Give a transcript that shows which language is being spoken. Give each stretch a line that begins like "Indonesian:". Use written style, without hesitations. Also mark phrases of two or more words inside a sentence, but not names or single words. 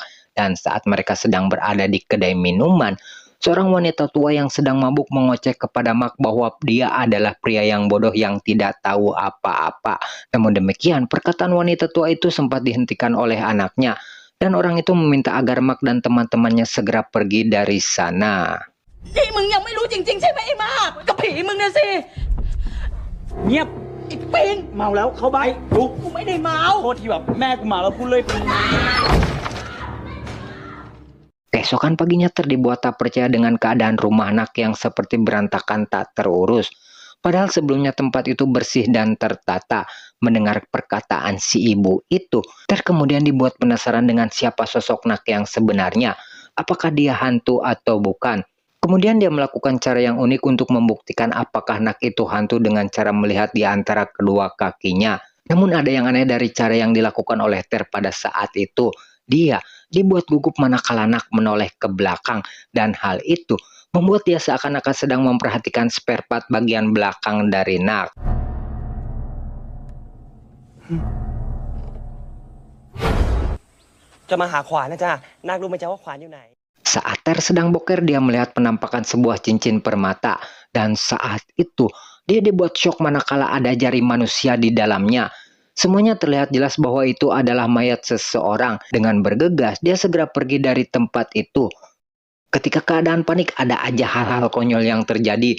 Indonesian: Dan saat mereka sedang berada di kedai minuman, seorang wanita tua yang sedang mabuk mengoceh kepada Mark bahwa dia adalah pria yang bodoh yang tidak tahu apa-apa. Namun demikian, perkataan wanita tua itu sempat dihentikan oleh anaknya, dan orang itu meminta agar Mark dan teman-temannya segera pergi dari sana.
Thai: นี่มึงยังไม่รู้จริงๆใช่ไหมไอ้มากกับผีมึงนะสิ เงียบ ไอ้ปิง เมาแล้วเข้าไปลุก กูไม่ได้เมา โทษทีแบบแม่กูเมาแล้วพูดเลย
Indonesian: Keesokan paginya Ter dibuat tak percaya dengan keadaan rumah Nak yang seperti berantakan tak terurus. Padahal sebelumnya tempat itu bersih dan tertata. Mendengar perkataan si ibu itu, Ter kemudian dibuat penasaran dengan siapa sosok Nak yang sebenarnya. Apakah dia hantu atau bukan? Kemudian dia melakukan cara yang unik untuk membuktikan apakah Nak itu hantu dengan cara melihat di antara kedua kakinya. Namun ada yang aneh dari cara yang dilakukan oleh Ter pada saat itu. Dia dibuat gugup manakala Nak menoleh ke belakang, dan hal itu membuat dia seakan-akan sedang memperhatikan
English: spare part
Indonesian: bagian belakang dari Nak.
Thai: จะมาหาขวานนะจ๊ะนาครู้ไหมจ๊ะว่าขวานอยู่ไหน
Indonesian: Saat Ter sedang boker, dia melihat penampakan sebuah cincin permata, dan saat itu dia dibuat syok manakala ada jari manusia di dalamnya. Semuanya terlihat jelas bahwa itu adalah mayat seseorang. Dengan bergegas, dia segera pergi dari tempat itu. Ketika keadaan panik, ada aja hal-hal konyol yang terjadi.